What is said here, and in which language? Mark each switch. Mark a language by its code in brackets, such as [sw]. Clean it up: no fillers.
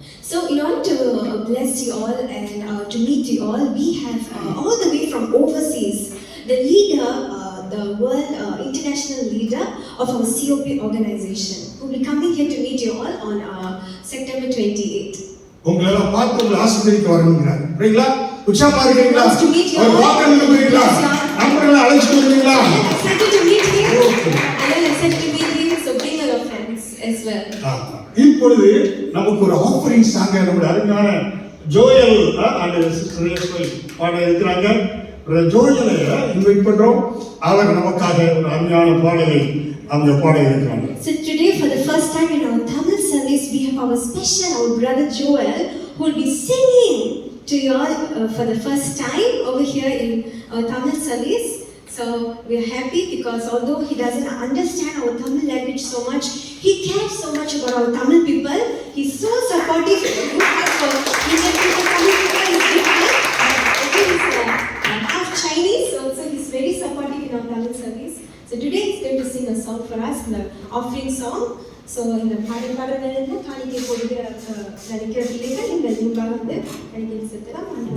[en] So in order to bless you all and to meet you all, we have all the way from overseas the leader, the world international leader of our COP organization, who will be coming here to meet you all on September 28th. [ta] உங்களை எல்லாம் பார்த்து உங்களை ஆசீர்வதிக்க வரணுங்கிறார். சரிங்களா? உற்சாகமா இருக்கீங்களா? [en] To meet you [ta] our [en] all. [ta] வாக்கு நம்புறீங்களா? நம்பர்களை அழைச்சிட்டு வரீங்களா? [en] I am excited to meet him. I am excited to meet him. So bring all your friends as well. [ta] இப்பொழுது நமக்கு ஒரு ஆஃபரிங் சாங்க நம்முடைய அருமையான ஜோயல் அந்த சிஸ்டர் பாட இருக்கிறாங்க. ஜோயலை இன்வைட் பண்றோம். அவர் நமக்காக ஒரு அருமையான பாடலை அவங்க பாட இருக்கிறாங்க. [en] So today for the first time in our Tamil service we have our brother Joel who will be singing to you all for the first time over here in our Tamil service. So we are happy because although he doesn't understand our Tamil language so much, he cares so much about our Tamil people. He's so supportive for Indian people, Tamil people. He's half Chinese, so he's very supportive in our Tamil service. So today he's going to sing a song for us, the offering song. So in the [ta] பாடல்களிலிருந்து காணிக்கை கொடுக்கிற நினைக்கிற பிள்ளைகள் இந்த நிகழ்ச்சிக்காக வந்து காணிக்கை செலுத்தலாம்.